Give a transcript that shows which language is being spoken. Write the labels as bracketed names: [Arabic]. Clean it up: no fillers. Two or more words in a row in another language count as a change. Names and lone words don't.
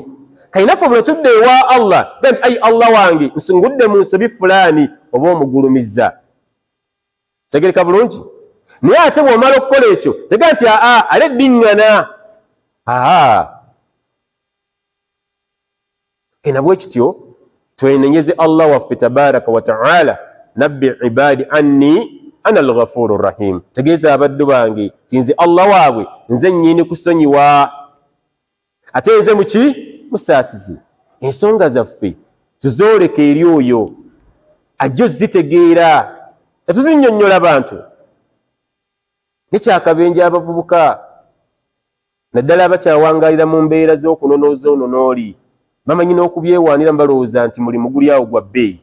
[Ganda] Kainaffe bwe tudde ewa Allah nti ayi Allah wange nsingudde mu nsobi fulaani, oba omugulumizza. Tegereka bulungi. Naye ate bw'omala okukola ekyo tega nti ale eddiŋŋana. Kena bwe kityo twenenyeze Allah waffe [Arabic] تبارك وتعالى, نبئ عبادي أني أنا الغفور الرحيم. [Ganda] Tegeeza abaddu bange tinze Allah waabwe nze nnyini kusonyiwa ate nze muki? Musaasizi. Ensonga zaffe tuzooleke eri oyo ajja zitegeera, tetuzinnyonnyola bantu. Nekyakabenje abavubuka naddala abakyawangalira mu mbeera z'okunonooza ono n'oli, bamanyi n'okubyewaanira balowooza nti mulimu guli awo gwa bbeeyi.